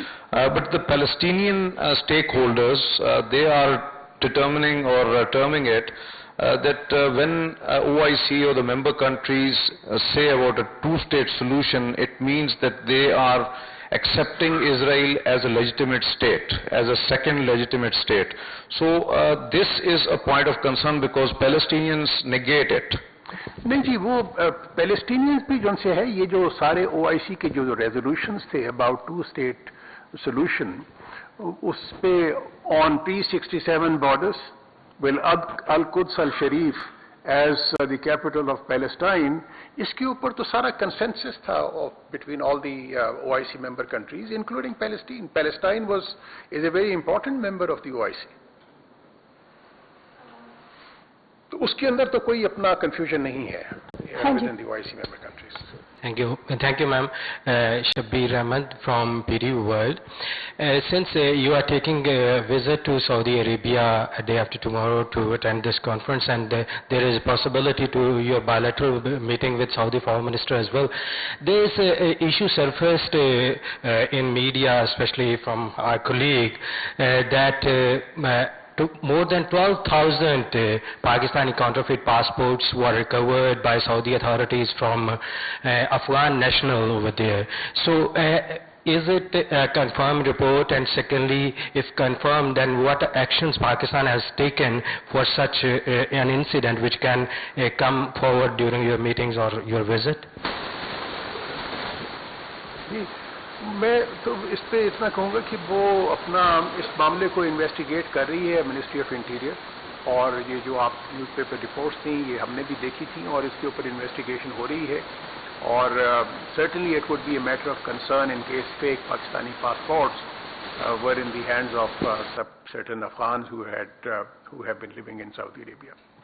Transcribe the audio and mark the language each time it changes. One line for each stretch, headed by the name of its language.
English: But the Palestinian stakeholders, they are determining or terming it that when OIC or the member countries say about a two-state solution, it means that they are accepting Israel as a legitimate state, as a second legitimate state. So this is a point of concern because Palestinians negate it.
Urdu: نہیں جی وہ Palestinians بھی جن سے ہے یہ جو سارے او آئی سی کے جو ریزولوشنز تھے اباؤٹ ٹو اسٹیٹ سولوشن اس پہ آن
English: P-67 borders will Al-Quds al-Sharif as the capital of Palestine,
Urdu: اس کے اوپر تو سارا consensus تھا
English: between all the OIC member countries, including Palestine. Palestine is a very important member of the OIC.
Urdu: تو اس کے اندر تو کوئی اپنا confusion نہیں ہے
English: within the OIC member countries. Thank you. Thank you, ma'am. Shabbir Ahmed from PD World. Since you are taking a visit to Saudi Arabia a day after tomorrow to attend this conference, and there is a possibility to your bilateral meeting with Saudi Foreign Minister as well, there is an issue surfaced in media, especially from our colleague, that more than 12,000 Pakistani counterfeit passports were recovered by Saudi authorities from Afghan national over there. So is it a confirmed report? And secondly, if confirmed, then what actions Pakistan has taken for such an incident which can come forward during your meetings or your visit?
Urdu: میں تو اس پہ اتنا کہوں گا کہ وہ اپنا اس معاملے کو انویسٹیگیٹ کر رہی ہے منسٹری آف انٹیریئر اور یہ جو آپ نیوز پیپر رپورٹس تھیں یہ ہم نے بھی دیکھی تھیں اور اس کے اوپر انویسٹیگیشن ہو رہی ہے اور
English: certainly it would be a matter of concern in case fake Pakistani passports were in the hands of certain Afghans who have been living in Saudi Arabia.